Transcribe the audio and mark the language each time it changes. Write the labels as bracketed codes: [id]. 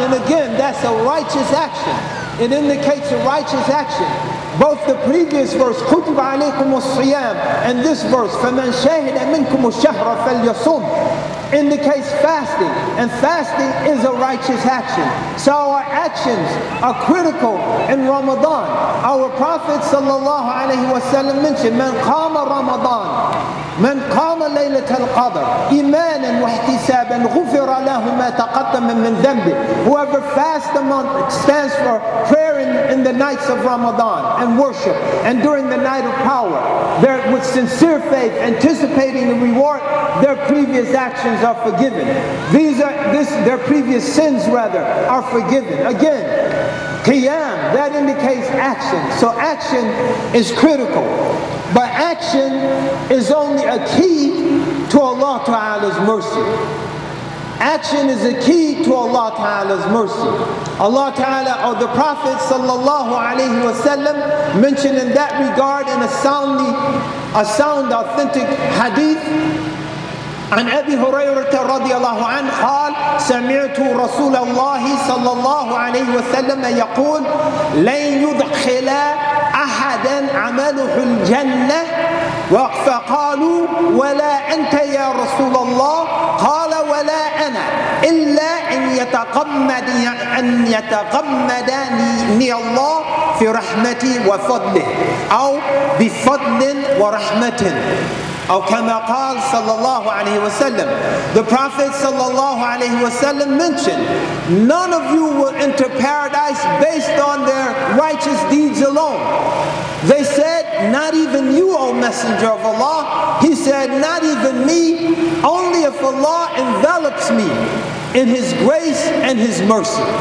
[en] And again, that's a righteous action. It indicates a righteous action. Both the previous verse, [ar] كُتِبَ عَلَيْكُمُ الصِّيَامِ, [en] and this verse, [ar] فَمَنْ شَهِدَ مِنْكُمُ الشَّهْرَ فَلْيَصُمْ, [en] indicates fasting, and fasting is a righteous action. So our actions are critical in Ramadan. Our Prophet sallallahu alaihi wasallam mentioned, [ar] مَنْ قَامَ رَمَضَانَ مَنْ قَامَ لَيْلَةَ الْقَدْرِ إِيمَانًا وَاحْتِسَابًا غُفِرَ لَهُ مَا تَقَدَّمَ مِنْ ذَنْبِهِ. [en] Whoever fasts a month stands for prayer in the nights of Ramadan and worship, and during the night of power, with sincere faith, anticipating the reward, their previous actions are forgiven. Their previous sins rather are forgiven. Again, qiyam, that indicates action. So action is critical. But action is only a key to Allah Ta'ala's mercy. Action is a key to Allah Ta'ala's mercy. Allah Ta'ala, or the Prophet Sallallahu Alaihi Wasallam, mentioned in that regard in a sound authentic hadith, [ar] عن أبي هريرة رضي الله عنه قال سمعت رسول الله صلى الله عليه وسلم يقول لن يدخل أحدا عمله الجنة فقالوا ولا أنت يا رسول الله قال ولا أنا إلا أن يتغمدني الله في رحمتي وفضله أو بفضل ورحمة. أو كما قال صلى الله عليه وسلم. [en] The Prophet [ar] صلى الله عليه وسلم [en] mentioned, none of you will enter paradise based on their righteous deeds alone. They said, not even you, O Messenger of Allah. He said, not even me, only if Allah envelops me in His grace and His mercy.